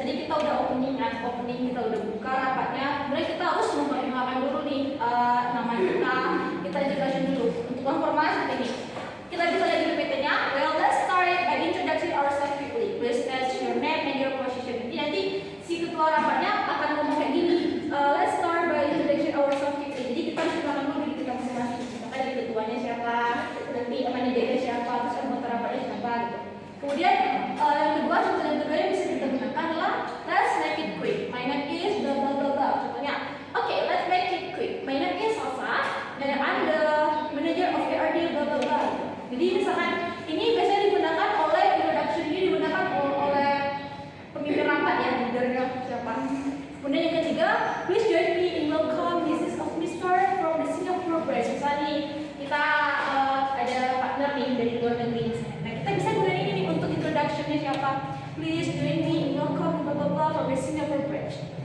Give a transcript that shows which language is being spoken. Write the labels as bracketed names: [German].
[Indonesian] Jadi kita udah opening, kita udah buka rapatnya. Kemudian kita harus memperkenalkan dulu nih nama kita introduction dulu. Untuk informasi ini, kita bisa lihat di PPT-nya. [English] Well, let's start by introducing ourselves quickly. Please state your name and your position. [Indonesian] Jadi nanti si ketua rapatnya akan ngomong kayak gini. [English] Let's start by introducing ourselves quickly. [Indonesian] Jadi kita harus kenalkan dulu diri kita masing-masing. Makanya ketuanya siapa, nanti manajernya siapa, terus anggota rapatnya siapa gitu. Kemudian yang kedua, contoh yang kedua yang bisa kita gunakan adalah [English] let's make it quick. My name is blah blah blah blah. [Indonesian] Contohnya, [English] okay, let's make it quick. My name is Salsa, and I'm the manager of ARD blah blah blah. [Indonesian] Jadi misalkan ini biasanya digunakan oleh introduction ini digunakan oleh pemimpin rapat ya, leadernya siapa. Kemudian yang ketiga, [English] please join me in welcome Mrs. of Mr. from the Singapore branch. [Indonesian] Misalnya nih, kita ada partner nih dari luar negeri. Nah kita bisa gunakan ini nih untuk introductionnya siapa. [English] Please join me in welcome blah blah blah from the Singapore branch.